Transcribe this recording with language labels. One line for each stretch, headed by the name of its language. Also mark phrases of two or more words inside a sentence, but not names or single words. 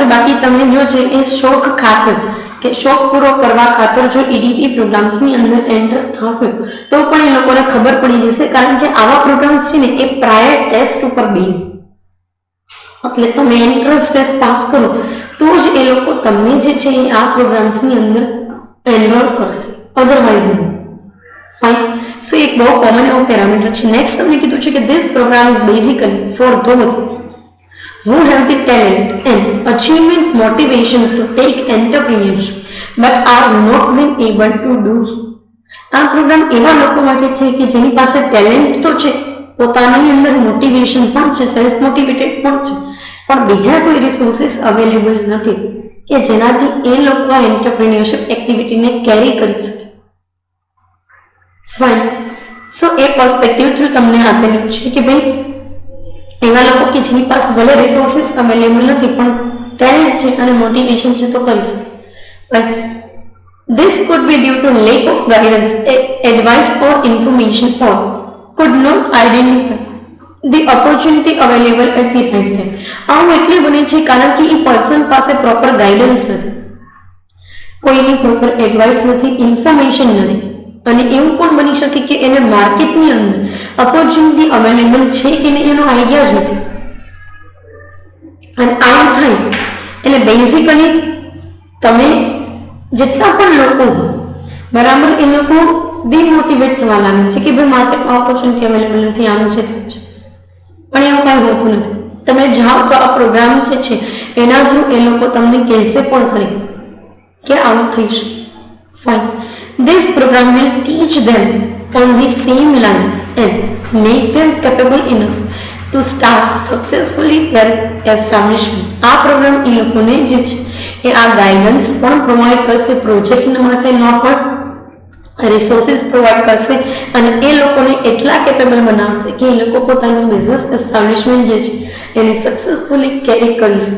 Gujarati: બાકી તમે જો છે એ શોખ ખાતર કે શોખ પૂરો કરવા ખાતર જો
English: EDP programs
Gujarati: અંદર એન્ટર થશે તો પણ એ લોકોને ખબર પડી જશે, કારણ કે આવા પ્રોગ્રામ્સ છે ને એ
English: prior test
Gujarati: ઉપર બેઝ, એટલે તમે
English: entrance test pass
Gujarati: કરો તો જ એ લોકો તમને જે છે એ આ પ્રોગ્રામ્સની અંદર એનરોલ કરશે, અધરવાઇઝ નહીં.
English: Fine. So
Gujarati: એક બહુ કોમન એવો પેરામીટર છે.
English: નેક્સ્ટ
Gujarati: તમને કીધું છે કે
English: this program is basically for those who have the talent and achievement motivation to take entrepreneurship but are not been able to do so.
Gujarati: આ પ્રોગ્રામ એવા લોકો માટે છે કે જેની પાસે ટેલેન્ટ તો છે, પોતાની અંદર મોટિવેશન પણ છે,
English: self motivated
Gujarati: પણ છે, પણ બીજા કોઈ
English: resources available
Gujarati: નથી કે જેનાથી એ લોકો આ એન્ટરપ્રિન્યોરશિપ એક્ટિવિટીને કેરી કરી શકે. ફાઇન. સો એ પર્સપેક્ટિવ થ્રુ તમને આપેલું છે કે ભાઈ એવા લોકો કે જેની પાસે ભલે
English: resources available
Gujarati: નથી પણ ટેલેન્ટ છે અને મોટિવેશન છે તો કરી શકે.
English: બટ this could be due to lack of guidance, advice or information, or could not identify the opportunity available at the right time.
Gujarati: આવું એટલે બને છે કારણ કે એ પર્સન પાસે
English: proper guidance
Gujarati: નથી, કોઈની
English: proper advice
Gujarati: નથી, ઇન્ફોર્મેશન નથી, અને એવું પણ બની શકે કે એને માર્કેટની અંદર
English: opportunity available
Gujarati: છે કે નહીં એનો આઈડિયા જ નથી. અને આવું થાય એટલે બેઝિકલી તમે જેટલા પણ લોકો બરાબર એ લોકો ડિમોટિવેટ થવા લાગે છે કે ભાઈ માર્કેટમાં
English: opportunity available
Gujarati: નથી, આનું છે તેમ છે, પણ એવું કાંઈ હોતું નથી. તમે જાઓ તો આ પ્રોગ્રામ જે છે એના થ્રુ એ લોકો તમને કહેશે પણ ખરી કે આવું થઈ શકે. ફાઇન.
English: This program will teach them on the same lines and make them capable enough to start successfully their establishment.
Gujarati: આ પ્રોગ્રામ એ લોકોને જે છે એ આ ગાઈડન્સ પણ પ્રોવાઈડ કરશે, પ્રોજેક્ટ માટેનો પણ રિસોર્સિસ પ્રોવાઈડ કરશે અને એ લોકોને એટલા કેપેબલ બનાવશે કે એ લોકો પોતાનું
English: business establishment
Gujarati: જે છે એને સક્સેસફુલી કેરી કરી શકે.